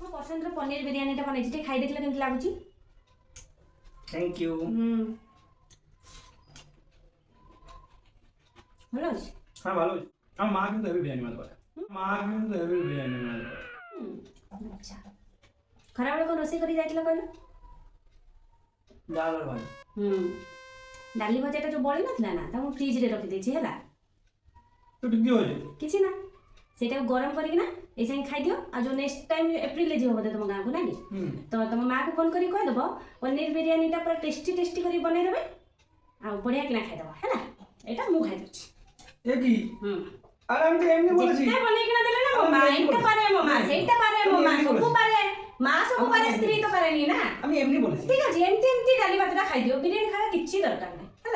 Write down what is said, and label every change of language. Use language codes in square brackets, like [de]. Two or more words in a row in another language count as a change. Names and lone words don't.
[or] ପସନ୍ଦର ପନିର ବିରିୟାନୀଟା ବନେଇଛି, ଟିକେ ଖାଇ ଦେଖିଲେ କେମିତି ଲାଗୁଛି? [en] Thank you. [or] ଭଲ ଅଛି? [bn] হ্যাঁ ভালো হয়েছে। আমার মা কিন্তু হেভি বিরিয়ানি বানাতে পারে। মা কিন্তু হেভি বিরিয়ানি বানাতে পারে। [or] ଆଚ୍ଛା। ଖରାବେଳେ କ'ଣ ରୋଷେଇ କରି ଯାଇଥିଲ କହିଲ? [bn] ডাল আর ভাত। [or] ଡାଲି ଭଜାଟା ଯୋଉ ବଳି ନଥିଲା ନା, ତାକୁ ମୁଁ ଫ୍ରିଜରେ ରଖିଦେଇଛି ହେଲା। [bn] তো ঠিক কি হয়েছে? [or] କିଛି ନା, ସେଇଟାକୁ ଗରମ କରିକିନା ଏଇ ସାଙ୍ଗେ ଖାଇଦିଅ। ଆଉ ଯୋଉ [en] next time [or] ଏପ୍ରିଲରେ ଯିବ ବୋଧେ ତମ ଗାଁକୁ ନା କି, ତ ତମ ମାଆକୁ ଫୋନ କରି କହିଦେବ ପନିର ବିରିୟାନୀଟା ପୁରା [en] tasty tasty [or] କରି ବନେଇଦେବେ, ଆଉ ବଢିଆ କିନା ଖାଇଦେବ ହେଲା। ଏଇଟା ମୁଁ ଖାଇଦେଉଛି। [bn] এ কি? আর আমি তো এমনি বলেছি। [or] ଯେଉଁଟା ବନେଇକିନା ଦେଲେ ନା, ମୋ ମା ଏଇଟା ପାରେ, ମୋ ମା ସେଇଟା ପାରେ, ମୋ ମା ସବୁ ପାରେ, ମା ସବୁ ପାରେ, ସ୍ତ୍ରୀ ତ ପାରେନି ନା। [bn] আমি এমনি বলেছি। [or] ঠিক ଅଛି, ଏମିତି ଏମିତି ଡାଲି ଭାତଟା ଖାଇଦିଅ, ବିରିୟାନୀ ଖାଇବା କିଛି ଦରକାର ନାହିଁ।